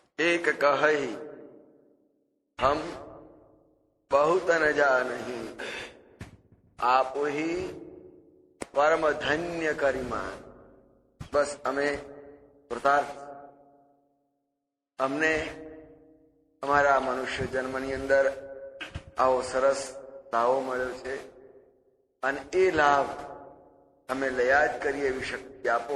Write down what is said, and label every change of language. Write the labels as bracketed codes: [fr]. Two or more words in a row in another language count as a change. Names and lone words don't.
[awa] एक कहई हम बहुत न जानही, आप ही परम धन्य करीमान. [gu] બસ અમે કૃતાર્થ. અમને અમારા મનુષ્ય જન્મની અંદર આવો સરસ લાવો મળ્યો છે અને એ લાભ અમે લયા જ કરીએ એવી શક્તિ આપો.